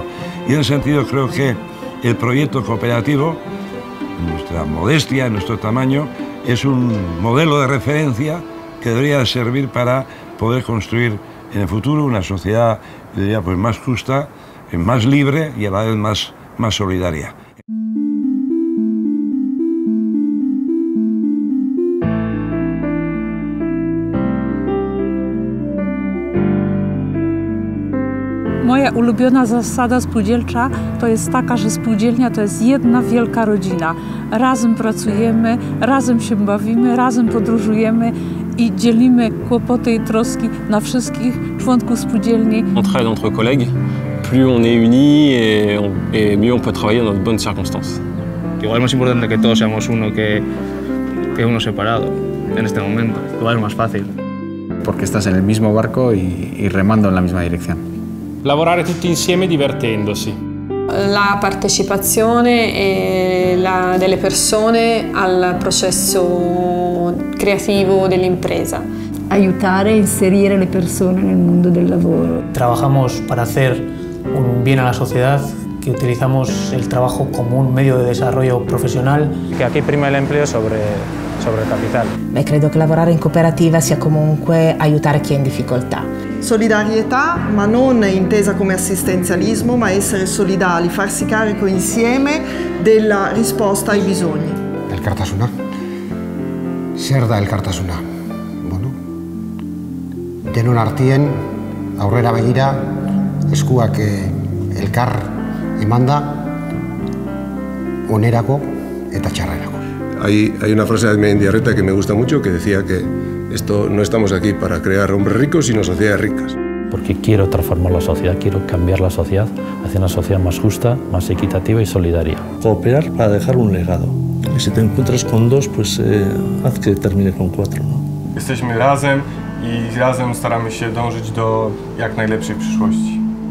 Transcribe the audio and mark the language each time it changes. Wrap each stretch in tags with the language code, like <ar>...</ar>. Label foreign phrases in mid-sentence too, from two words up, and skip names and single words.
<es>Y en ese sentido creo que el proyecto cooperativo, en nuestra modestia, en nuestro tamaño, es un modelo de referencia que debería servir para poder construir en el futuro una sociedad, diría, pues más justa, más libre y a la vez más solidaria.</es> <pl>Moja ulubiona zasada spółdzielcza to jest taka, że spółdzielnia to jest jedna wielka rodzina. Razem pracujemy, razem się bawimy, razem podróżujemy i dzielimy kłopoty i troski na wszystkich członków spółdzielni.</pl> <fr>On travaille entre collègues, plus on est unis et mieux on peut travailler dans de bonnes circonstances.</fr> <es>Igual es más importante que todos seamos uno que uno separado en este momento. Igual es más fácil. Porque estás en el mismo barco y remando en la misma dirección.</es> <it>Lavorare tutti insieme divertendosi. La partecipazione delle persone al processo creativo dell'impresa. Aiutare e inserire le persone nel mondo del lavoro.</it> <es>Trabajamos para hacer un bien a la sociedad, que utilizamos el trabajo como un medio de desarrollo profesional. Que aquí prima el empleo sobre</es> <it>il capitale. Beh, credo che lavorare in cooperativa sia comunque aiutare chi è in difficoltà. Solidarietà, ma non intesa come assistenzialismo, ma essere solidali, farsi carico insieme della risposta ai bisogni.</it> <eu>Elkartasuna. Zer da elkartasuna? Bueno, denon artien aurrera begira eskuak elkar emanda onerako eta txarrerako.</eu> <es>Hay una frase de Mendiarreta que me gusta mucho que decía que no estamos aquí para crear hombres ricos, sino sociedades ricas. Porque quiero transformar la sociedad, quiero cambiar la sociedad hacia una sociedad más justa, más equitativa y solidaria. Cooperar para dejar un legado. Y si te encuentras con dos, pues haz que termine con cuatro, ¿no?</es> <pl>Jesteśmy razem i razem staramy się dążyć do jak najlepszej przyszłości.</pl>